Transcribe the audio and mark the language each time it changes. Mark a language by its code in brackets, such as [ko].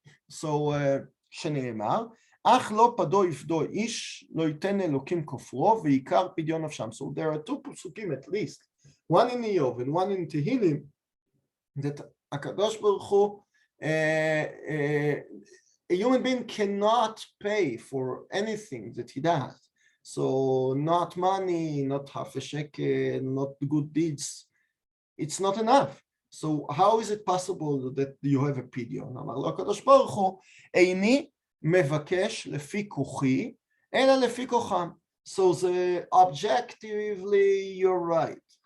[he] So שנאמר, אך לא פדו יפדו איש, לא ייתן אלוקים כופרו, ועיקר פדיון נפשם. [en] So there are two פסוקים at least, one in Iyov and one in Tehillim, that הקדוש ברוך הוא, a human being cannot pay for anything that he does. So not money, not half a shekel, not good deeds. It's not enough. So how is it possible that you have a pidyon? [he] אמר לו הקדוש ברוך הוא, איני מבקש לפי כוחי, אלא לפי כוחם. [en] So the objectively you're right.